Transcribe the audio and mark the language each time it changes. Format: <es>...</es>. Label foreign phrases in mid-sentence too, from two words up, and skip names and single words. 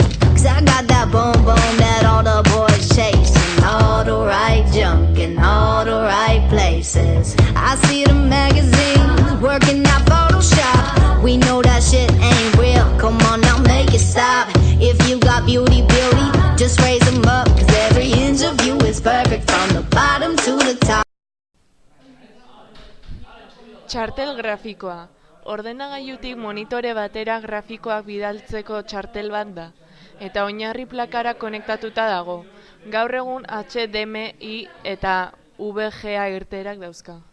<en>'Cause I got that boom boom that all the boys chasing, all the right junk in all the right places. I see the magazines working out Photoshop. We know that shit ain't real. Come on now, make it stop. If you got beauty, just raise them up. 'Cause every inch of you is perfect from the bottom to the top.</en> <eu>Txartel grafikoa. Ordenagailutik monitore batera grafikoak bidaltzeko txartel bat da, eta oinarri plakara konektatuta dago. Gaur egun HDMI eta VGA irteerak dauzka.</eu>